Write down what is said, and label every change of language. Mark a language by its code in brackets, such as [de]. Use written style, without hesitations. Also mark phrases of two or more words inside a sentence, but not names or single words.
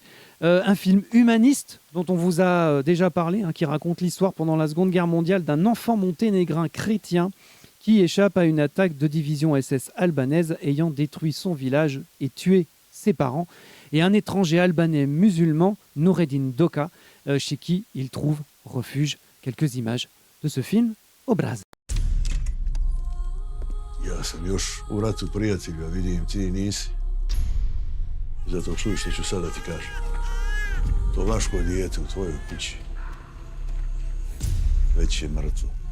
[fr] Un film humaniste dont on vous a déjà parlé, qui raconte l'histoire pendant la Seconde Guerre mondiale d'un enfant monténégrin chrétien qui échappe à une attaque de division SS albanaise ayant détruit son village et tué ses parents, et un étranger albanais musulman, Noureddin Doka, chez qui il trouve refuge. Quelques images de ce film, Obraz. [sr] Ja sam još u ratu prijatelju, a vidim ti nisi. Zato čuj što ću sada ti kažem. To vaško dijete u tvojoj kući već je mrtvo.